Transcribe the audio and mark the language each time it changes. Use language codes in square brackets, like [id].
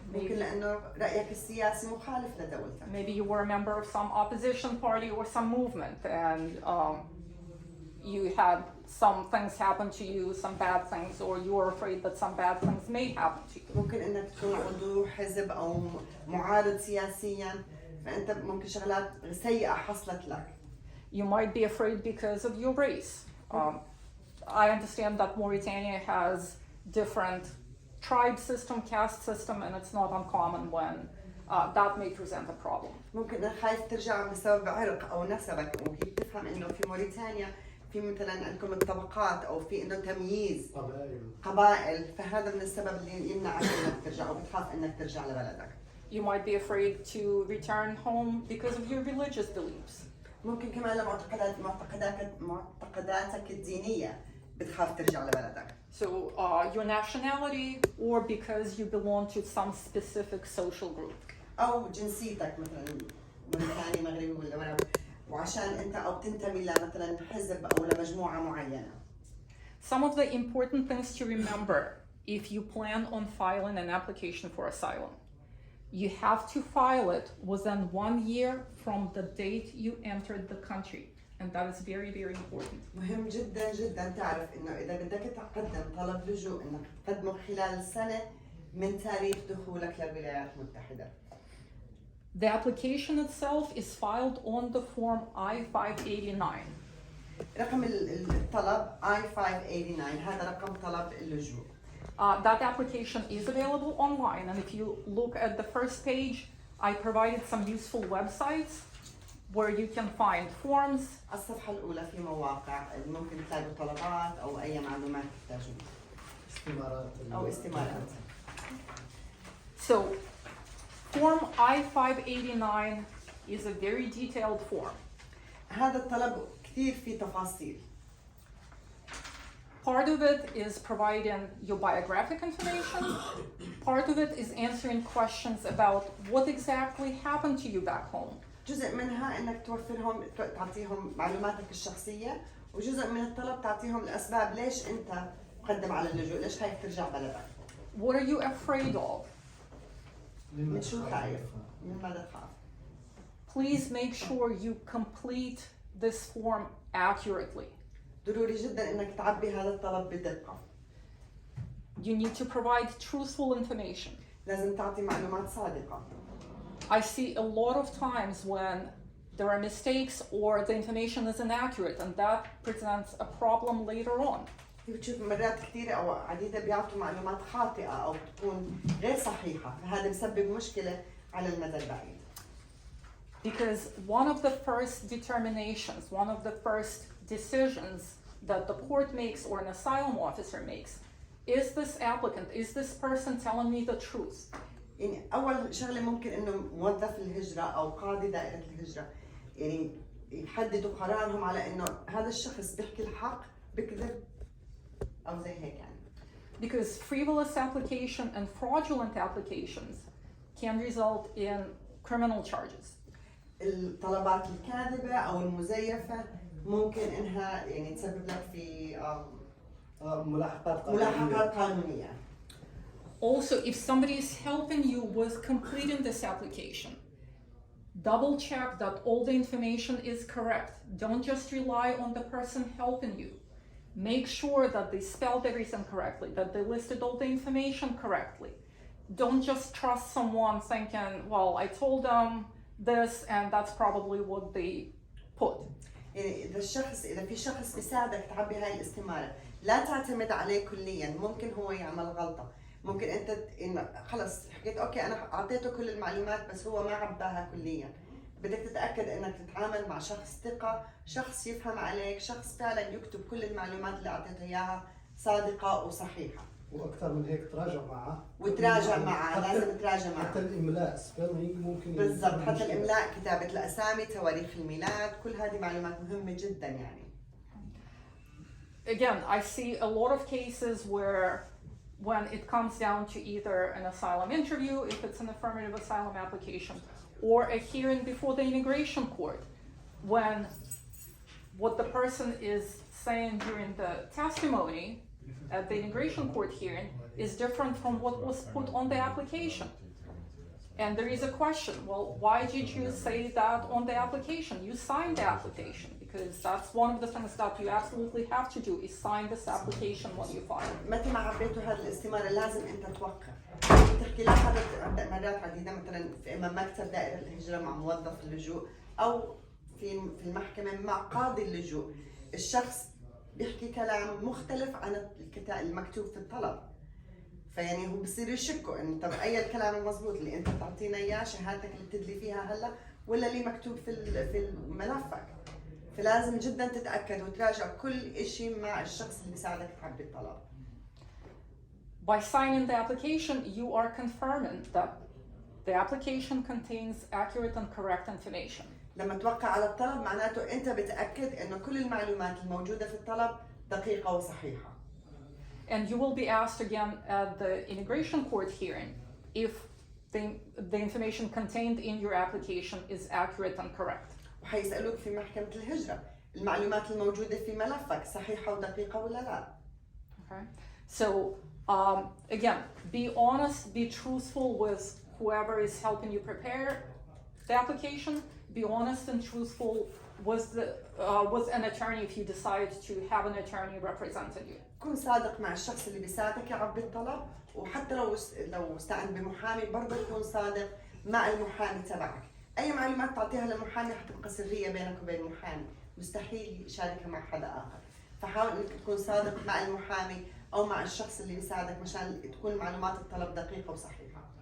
[ar] ممكن لأنه رأيك السياسي مخالف لدولتك. [en] Maybe you were a member of some opposition party or some movement, and you had some things happen to you, some bad things, or you were afraid that some bad things may happen to you. [ar] ممكن إنك تكون عضو حزب أو معارض سياسيا، فأنت ممكن شغلات سيئة حصلت لك. [en] You might be afraid because of your race. I understand that Mauritania has different tribe system, caste system, and it's not uncommon when that may present a problem. [ar] ممكن إنك خايف ترجع بسبب عرق أو نسبك، وممكن تفهم إنه في موريتانيا في مثلا عندكم الطبقات أو في إنه تمييز قبائل، فهذا من السبب اللي يمنعك إنك ترجع وبتخاف إنك ترجع لبلدك. [en] You might be afraid to return home because of your religious beliefs. [ar] ممكن كمان معتقداتك الدينية بتخاف ترجع لبلدك. [en] So your nationality, or because you belong to some specific social group. [ar] أو جنسيتك مثلا موريتاني مغربي ولا وعشان أنت أو تنتمي لمثلا حزب أو لمجموعة معينة. [en] Some of the important things to remember if you plan on filing an application for asylum. You have to file it within 1 year from the date you entered the country. And that is very, very important. [ar] مهم جدا جدا تعرف انه اذا بدك تقدم طلب لجوء انك تقدمه خلال سنة من تاريخ دخولك للولايات المتحدة. [en] The application itself is filed on the form I-589. [ar] رقم الطلب I-589 هذا رقم طلب اللجوء. [en] That application is available online, and if you look at the first page, I provided some useful websites where you can find forms. [ar] الصفحة الأولى في مواقع ممكن تلاقوا طلبات أو أي معلومات تحتاجونها. استمارات. أو استمارات. [en] So, form I-589 is a very detailed form. [ar] هذا الطلب كثير فيه تفاصيل. [en] Part of it is providing your biographic information. Part of it is answering questions about what exactly happened to you back home. [ar] جزء منها انك توفرهم تعطيهم معلوماتك الشخصية، وجزء من الطلب تعطيهم الأسباب ليش أنت مقدم على اللجوء، ليش خايف ترجع بلدك. [en] What are you afraid of? [ar] من شو خايف؟ من ماذا تخاف؟ [en] Please make sure you complete this form accurately. [ar] ضروري جدا انك تعبي هذا الطلب بدقة. [en] You need to provide truthful information. [ar] لازم تعطي معلومات صادقة. [en] I see a lot of times when there are mistakes or the information is inaccurate, and that presents a problem later on. [ar] بتشوف مرات كثيرة أو عديدة بيعطوا معلومات خاطئة أو تكون غير صحيحة، فهذا بسبب مشكلة على المدى البعيد. [en] Because one of the first determinations, one of the first decisions that the court makes or an asylum officer makes, is this applicant, is this person telling me the truth? [ar] يعني أول شغلة ممكن إنه موظف الهجرة أو قاضي دائرة الهجرة يعني يحددوا قرارهم على إنه هذا الشخص بيحكي الحق بكذب أو زي هيك يعني. [en] Because frivolous application and fraudulent applications can result in criminal charges. [ar] الطلبات الكاذبة أو المزيفة ممكن إنها يعني تسبب لك في ملاحقات قانونية. [en] Also, if somebody is helping you with completing this application, double check that all the information is correct. Don't just rely on the person helping you. Make sure that they spelled everything correctly, that they listed all the information correctly. Don't just trust someone thinking, well, I told them this and that's probably what they put. [ar] يعني إذا في شخص بيساعدك تعبي هاي الاستمارة، لا تعتمد عليه كليا، ممكن هو يعمل غلطة. ممكن انت إن خلص حكيت اوكي انا اعطيته كل المعلومات بس هو ما عباها كليا. بدك تتاكد انك تتعامل مع شخص ثقه، شخص يفهم عليك، شخص فعلا يكتب كل المعلومات اللي اعطيته اياها صادقه وصحيحه. واكثر من هيك تراجع معه. وتراجع معه، لازم تراجع معه. حتى الاملاء سبيلينج ممكن. بالضبط، حتى الاملاء، كتابه الاسامي، تواريخ الميلاد، كل هذه معلومات مهمه جدا يعني. [en] Again, I see a lot of cases where when it comes down to either an asylum interview, if it's an affirmative asylum application, or a hearing before the immigration court, when what the person is saying during the testimony at the immigration court hearing is different from what was put on the application. And there is a question, well, why did you say that on the application? You signed the application, because that's one of the things that you absolutely have to do is sign this application when you file. [ar] متى ما عبيتوا هذه الاستمارة لازم انت توقع. تحكي لا حدث مرات عديدة مثلا في امام مكتب دائرة الهجرة مع موظف اللجوء او في المحكمة مع قاضي اللجوء. الشخص بيحكي كلام مختلف عن المكتوب في الطلب. فيعني هو بصير يشكوا انه طب اي الكلام المضبوط اللي انت بتعطينا اياه، شهادتك اللي بتدلي فيها هلا ولا اللي مكتوب في ملفك. فلازم جدا تتاكد وتراجع كل شيء مع الشخص اللي بيساعدك تعبي الطلب. [en] By signing the application, you are confirming that the application contains accurate and correct information. [ar] لما توقع على الطلب معناته انت بتاكد انه كل المعلومات الموجوده في الطلب دقيقه وصحيحه. [en] And you will be asked again at the immigration court hearing if the information contained in your application is accurate and correct. [ar] وحيسألوك في محكمة الهجرة المعلومات الموجودة في ملفك صحيحة ودقيقة ولا لا. [en] Okay. So again, be honest, be truthful with whoever is helping you prepare the application. Be honest and truthful with an attorney if you decide to have an attorney representing you. [ar] كون صادق مع الشخص اللي بيساعدك يعبي الطلب، وحتى لو استعن بمحامي برضه تكون صادق مع المحامي تبعك. أي معلومات تعطيها للمحامي حتبقى سرية بينك وبين المحامي، مستحيل يشاركها مع حدا آخر. فحاول إنك تكون صادق مع المحامي أو مع الشخص اللي بيساعدك مشان تكون معلومات الطلب دقيقة وصحيحة.